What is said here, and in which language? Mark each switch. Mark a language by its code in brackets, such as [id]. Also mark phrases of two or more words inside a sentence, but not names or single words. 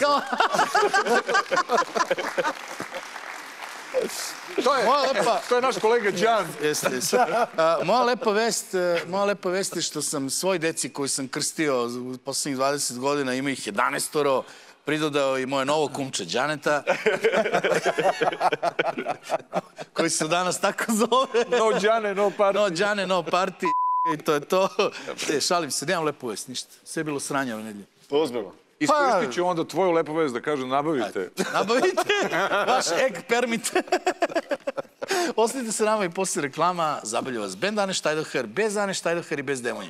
[sr] To je naš kolega Đan. Moja lepa vest je što sam svoj deci koju sam krstio u poslednjih 20 godina, ima ih 11, pridodao i moje novo kumče Đaneta, koji se danas tako zove. [en] No Đane, no party. No Đane, no party. [sr] I to je to. Šalim se, nemam lepu vest, ništa. Sve je bilo sranje ove nedelje. Ozbiljno. Iskoristit ću onda tvoju lepu vest da kažem nabavite. Nabavite vaš [en] egg permit. [sr] Ostanite se nama i posle reklama. Zabavlja vas bend Ane Štajdoher, bez Ane Štajdoher i bez Demonja.